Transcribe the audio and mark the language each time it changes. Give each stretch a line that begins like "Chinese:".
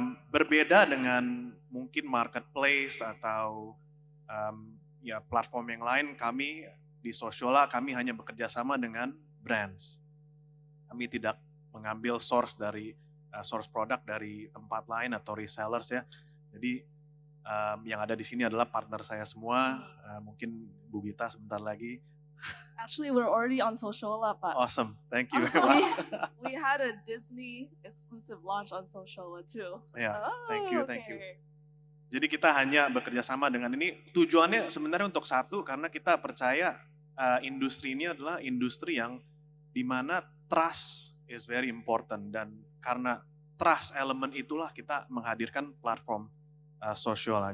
Indonesian: Berbeda dengan mungkin marketplace atau ya platform yang lain, kami di Sosyola kami hanya bekerja sama dengan brands. Kami tidak mengambil source produk dari tempat lain atau resellers ya. Jadi yang ada di sini adalah partner saya semua. Mungkin Bu Gita sebentar lagi.
English: Actually, we're already on Sociola, Pak. Awesome, thank you. We had a Disney exclusive launch on Sociola too. Yeah, thank you. Okay.
Indonesian: Jadi kita hanya bekerja sama dengan ini. Tujuannya sebenarnya untuk satu, karena kita percaya industri ini adalah industri yang dimana
English: trust is very important,
Indonesian: dan karena trust element itulah kita menghadirkan platform Sociola.